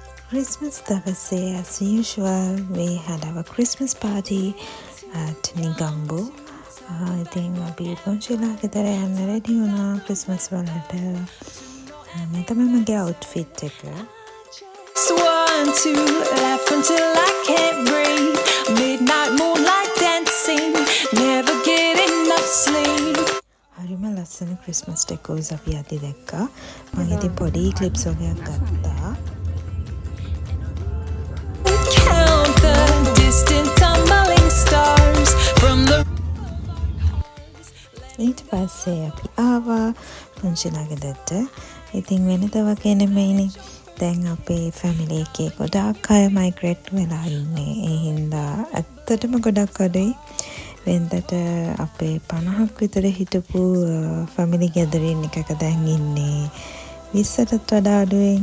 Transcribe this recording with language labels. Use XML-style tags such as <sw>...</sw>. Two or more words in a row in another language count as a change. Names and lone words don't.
<en>Christmas දවසේ as usual we had our Christmas party at Nigambo.</en> <si>ඉතින් අපි පොන්චිලා ගෙදර යන්න රෙඩි වුණා ක්‍රිස්මස් වලට. මේ තමයි මගේ outfit එක.</si> <en>Want to laugh until I can't breathe. Midnight moonlight dancing, never get enough sleep.</en> <si>හරිම ලස්සන</si> <en>Christmas decos</en> <si>අපි අද දැක්කා. මම ඉතින් පොඩි ක්ලිප්ස් වගේක් ගත්තා.</si> <en>Count the distant tumbling stars from the</en> <si>ඊට පස්සේ අපි ආවා පුංචිලා ගෙදරට. ඉතින් වෙනද වගේ නෙමෙයිනේ. දැන් අපේ ෆැමිලි එකේ ගොඩාක් අය මයිග්‍රේට් වෙලා ඉන්නේ. ඒ හින්දා ඇත්තටම ගොඩක් අඩුයි. වෙනදට අපේ 50ක් විතර හිටපු</si> <en>family gathering</en> <si>එකක දැන් ඉන්නේ 20ටත් වඩා අඩුවෙන්.</si>